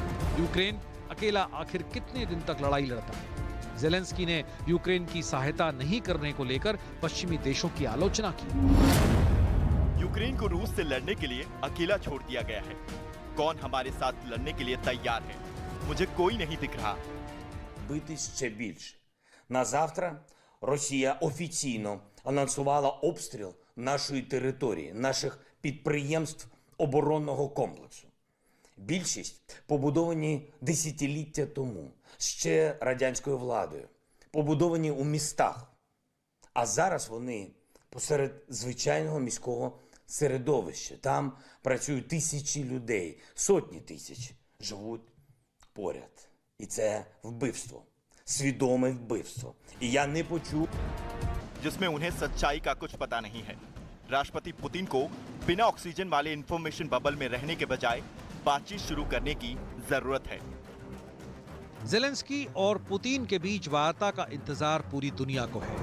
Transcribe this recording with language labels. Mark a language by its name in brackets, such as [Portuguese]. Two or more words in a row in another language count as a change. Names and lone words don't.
[Hindi] यूक्रेन अकेला आखिर कितने दिन तक लड़ाई लड़ता है? ज़ेलेंस्की ने यूक्रेन की सहायता नहीं करने को लेकर पश्चिमी देशों की आलोचना की। यूक्रेन को रूस से लड़ने के लिए अकेला छोड़ दिया गया है। कौन हमारे साथ लड़ने के लिए तैयार है? मुझे कोई नहीं दिख रहा। [Ukrainian] Бити ще більше. На завтра Росія офіційно анонсувала обстріл нашої території, наших підприємств оборонного комплексу. Більшість побудовані десятиліття тому, ще радянською владою, побудовані у містах. А зараз вони посеред звичайного міського середовища. Там працюють тисячі людей, сотні тисяч живуть поряд. І це вбивство, свідоме вбивство. І я не почув, [Hindi] जिसमें उन्हें सच्चाई का कुछ पता नहीं है। राष्ट्रपति पुतिन को बिना ऑक्सीजन वाले [English] information bubble [Hindi] में रहने के बजाय बातचीत शुरू करने की जरूरत है। ज़ेलेंस्की और पुतिन के बीच वार्ता का इंतजार पूरी दुनिया को है।